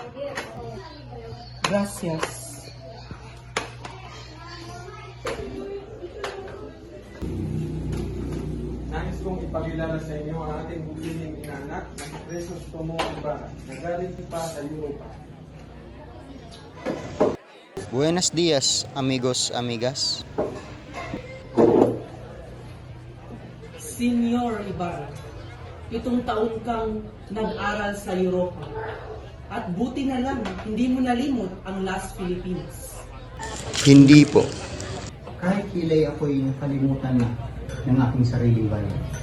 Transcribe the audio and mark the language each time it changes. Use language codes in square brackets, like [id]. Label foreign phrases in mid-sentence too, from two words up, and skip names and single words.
[es] Gracias. [tl] Nais kong ipakilala sa inyo ang ating bukiling inaanak na si Crisostomo Ibarra, nagaling pa sa Europa. [es] Buenos días, amigos, amigas. [tl] Senyor Ibarra, 7 taon kang nag-aral sa Europa. At buti na lang, hindi mo nalimot ang Las Filipinas. Hindi po. Kahit kilay ako'y nakalimutan na ng aking sariling bayan.